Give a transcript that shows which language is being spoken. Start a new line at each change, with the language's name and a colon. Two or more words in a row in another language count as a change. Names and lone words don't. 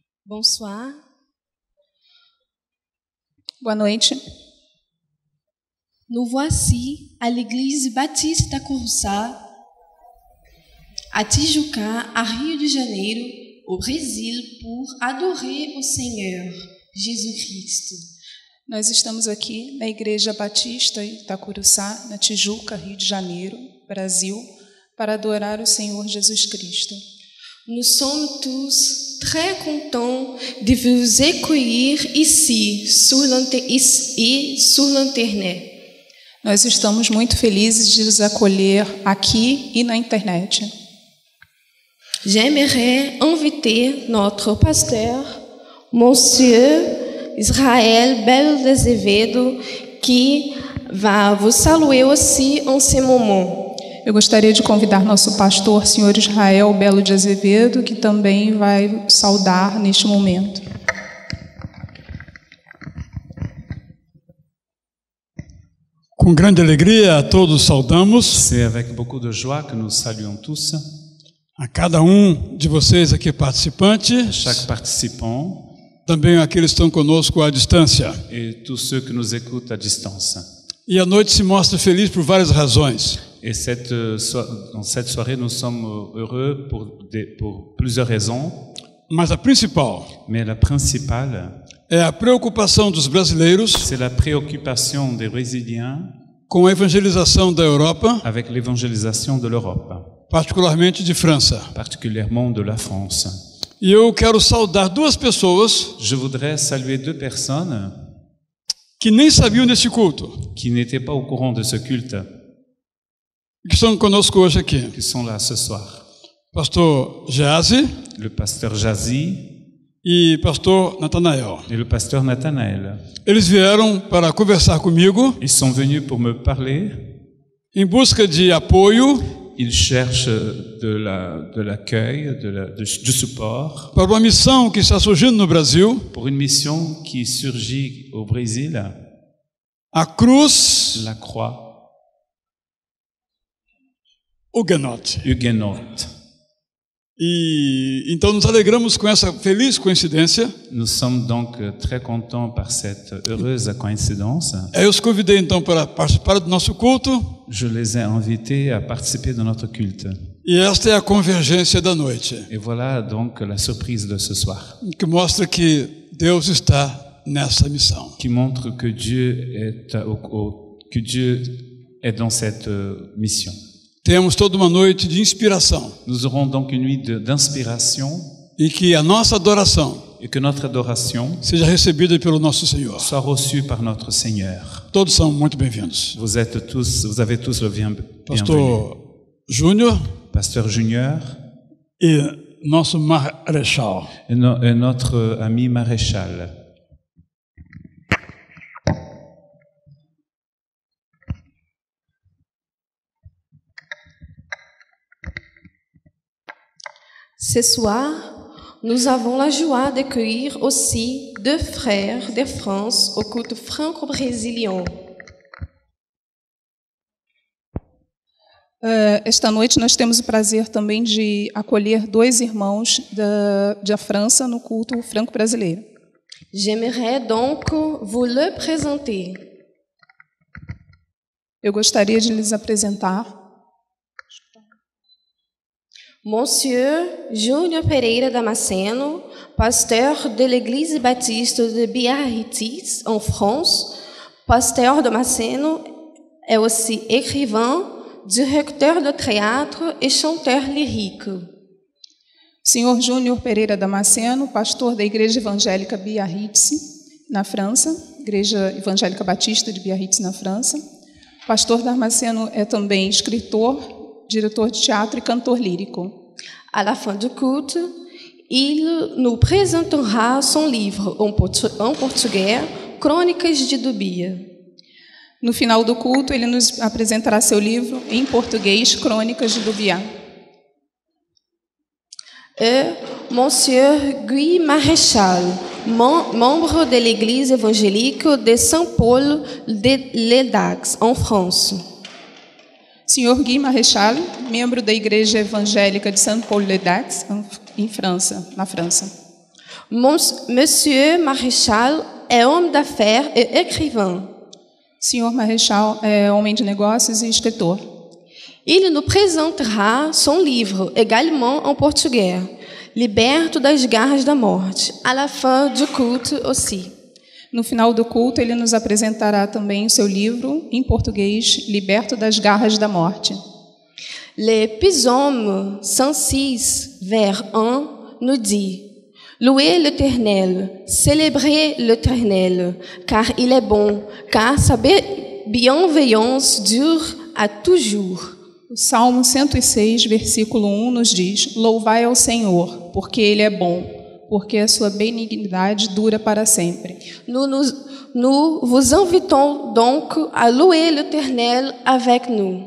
French: Bonsoir.
Portuguese: Boa noite.
French: Nous voici à l'église Baptiste da Curuçá, à Tijuca, à Rio de Janeiro, au Brasil, pour adorer
Portuguese: o Senhor Jesus Cristo. Nós estamos aqui na Igreja Batista da Curuçá, na Tijuca, Rio de Janeiro, Brasil, para adorar o Senhor Jesus Cristo.
French: Nous sommes tous très contents de vous accueillir ici, sur l'internet.
Portuguese: Nós estamos muito felizes de os acolher aqui e na internet.
French: J'aimerais inviter notre pasteur, Monsieur Israel Belo de Azevedo, qui va vous saluer aussi en ce moment.
Portuguese: Eu gostaria de convidar nosso pastor, senhor Israel Belo de Azevedo, que também vai saudar neste momento. Com grande alegria a todos saudamos.
French: C'est avec beaucoup de joie que nous saluons tous.
Portuguese: A cada de vocês aqui participantes.
French: Chaque participant.
Portuguese: Também aqueles que estão conosco à distância.
French: Et tous ceux que nous écoutent à distance.
Portuguese: E a noite se mostra feliz por várias razões.
French: Et dans cette soirée, nous sommes heureux pour plusieurs raisons.
Portuguese: Mas a principal.
French: Mais la principale.
Portuguese: É a preocupação dos brasileiros.
French: C'est la préoccupation des Brésiliens.
Portuguese: Com a evangelização da Europa.
French: Avec l'évangélisation de l'Europe.
Portuguese: Particularmente de França.
French: Particulièrement de la France.
Portuguese: E eu quero saudar duas pessoas.
French: Je voudrais saluer deux personnes.
Portuguese: Que nem sabiam desse culto.
French: Qui n'étaient pas au courant de ce culte.
Portuguese: Que estão conosco hoje aqui.
French: Qui sont là ce soir.
Portuguese: Pastor Jazi.
French: Le pasteur Jazi.
Portuguese: E pastor Natanael.
French: Et le pasteur Nathanaël.
Portuguese: Eles vieram para conversar comigo.
French: Ils sont venus pour me parler.
Portuguese: Em busca de apoio.
French: Ils cherchent de l'accueil, du support.
Portuguese: Para uma missão que está surgindo no Brasil.
French: Pour une mission qui surgit au Brésil.
Portuguese: A cruz.
French: La croix. Huguenote.
Portuguese: E então nos alegramos com essa feliz coincidência.
French: Nous sommes donc très contents par cette heureuse coïncidence.
Portuguese: Eu os convidei então para participar do nosso culto.
French: Je les ai invités à participer de notre culte.
Portuguese: E esta é a convergência da noite.
French: Et voilà donc la surprise de ce soir.
Portuguese: Que mostra que Deus está nessa missão.
French: Qui montre que Dieu est dans cette mission.
Portuguese: Temos toda uma noite de inspiração.
French: Nous aurons donc une nuit d'inspiration.
Portuguese: E que a nossa adoração
French: et que notre adoration
Portuguese: seja recebida pelo nosso Senhor.
French: Soit reçue par notre Seigneur.
Portuguese: Todos são muito bem-vindos.
French: Vous avez tous le bienvenu.
Portuguese: Pastor Júnior.
French: Pasteur Junior.
Portuguese: E nosso marechal.
French: Et notre ami maréchal. Ce soir, nous avons la joie d'accueillir aussi deux frères de France au culte franco-brésilien.
Portuguese: Esta noite nós temos o prazer também de acolher dois irmãos da França no culto franco-brasileiro.
French: J'aimerais donc vous le présenter.
Portuguese: Eu gostaria de lhes apresentar.
French: Monsieur Júnior Pereira Damasceno, pasteur de l'Église Baptiste de Biarritz, en France. Pasteur Damasceno est aussi écrivain, directeur de théâtre et chanteur lyrique.
Portuguese: Senhor Júnior Pereira Damasceno, pastor da Igreja Evangélica Biarritz, na França, Igreja Evangélica Batista de Biarritz, na França. Pastor Damasceno é também escritor, diretor de teatro e cantor lírico.
French: À la fin du culte, il nous présentera son livre en português, Crônicas de Dubia.
Portuguese: No final do culto, ele nos apresentará seu livro em português, Crônicas de Dubia.
French: Et Monsieur Guy Maréchal, membre de l'Église évangélique de Saint-Paul de l'Édax, en France.
Portuguese: Senhor Guy Maréchal, membro da Igreja Evangélica de Saint-Paul-de-Dax, na França.
French: Monsieur Maréchal est homme d'affaires et écrivain.
Portuguese: Senhor Marechal é homem de negócios e escritor.
French: Il nous présentera son livre, également en portugais, Liberto das garras da morte, à la fin du culte aussi.
Portuguese: No final do culto, ele nos apresentará também o seu livro, em português, Liberto das garras da morte.
French: Le psaume 106, vers 1, nous dit: Louez l'Éternel, célébrez l'Éternel, car il est bon, car sa bienveillance dure à toujours.
Portuguese: O Salmo 106, versículo 1 nos diz: Louvai ao Senhor, porque Ele é bom, porque a sua benignidade dura para sempre.
French: Nous vous invitons donc à louer l'Éternel avec nous.